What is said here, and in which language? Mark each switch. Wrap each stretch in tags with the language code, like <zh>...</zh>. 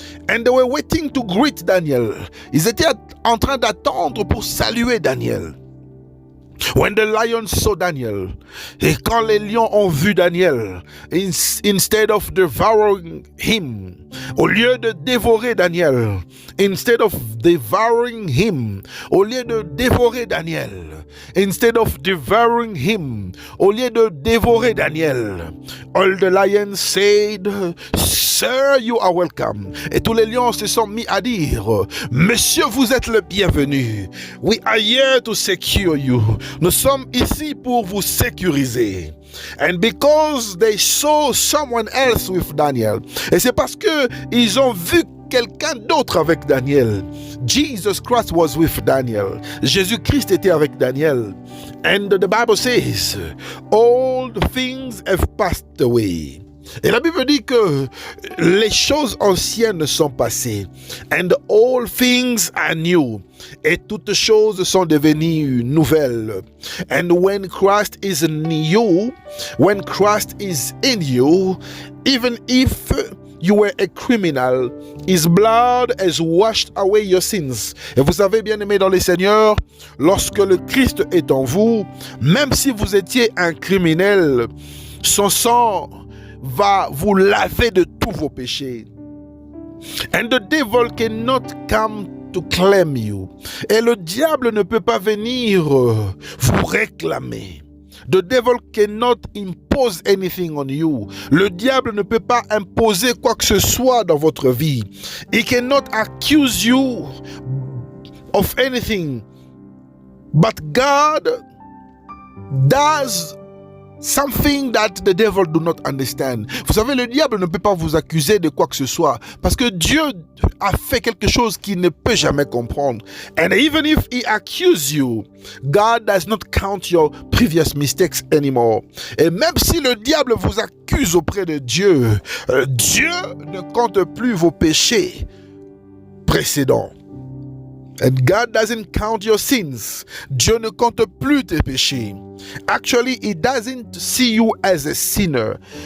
<en>And they were waiting to greet Daniel.</en> <fr>Ils étaient en train d'attendre pour saluer Daniel.</fr> <en>When the lions saw Daniel,</en> <fr>et quand les lions ont vu Daniel,</fr> <en>instead of devouring him,</en> <fr>au lieu de dévorer Daniel,</fr> <en>instead of devouring him, au lieu de dévorer Daniel, instead of devouring him, au lieu de dévorer Daniel, all the lions said, Sir, you are welcome.</en> <fr>Et tous les lions se sont mis à dire, Monsieur, vous êtes le bienvenu.</fr> <en>We are here to secure you.</en> <fr>Nous sommes ici pour vous sécuriser.</fr> <en>And because they saw someone else with Daniel.</en> <fr>Et c'est parce que ils ont vu quelqu'un d'autre avec Daniel.</fr> <en>Jesus Christ was with Daniel.</en> <fr>Jésus-Christ était avec Daniel.</fr> <en>And the Bible says, all things have passed away.</en> <fr>Et la Bible dit que les choses anciennes sont passées.</fr> <en>And all things are new.</en> <fr>Et toutes choses sont devenues nouvelles.</fr> <en>And when Christ is in you, when Christ is in you, even if you were a criminal, his blood has washed away your sins.</en> <fr>Et vous savez, bien aimé dans le Seigneur, lorsque le Christ est en vous, même si vous étiez un criminel, son sang va vous laver de tous vos péchés.</fr> <en>And the devil cannot come to claim you.</en> <fr>Et le diable ne peut pas venir vous réclamer.</fr> <en>The devil cannot impose anything on you.</en> <fr>Le diable ne peut pas imposer quoi que ce soit dans votre vie.</fr> <en>He cannot accuse you of anything. But God does something that the devil do not understand.</en> <fr>Vous savez, le diable ne peut pas vous accuser de quoi que ce soit parce que Dieu a fait quelque chose qu'il ne peut jamais comprendre.</fr> <en>And even if he accuses you, God does not count your previous mistakes anymore.</en> <fr>Et même si le diable vous accuse auprès de Dieu, Dieu ne compte plus vos péchés précédents.</fr> <en>And God doesn't count your sins.</en> <fr>Dieu ne compte plus tes péchés.</fr> <en>Actually, he doesn't see you as a sinner.</en>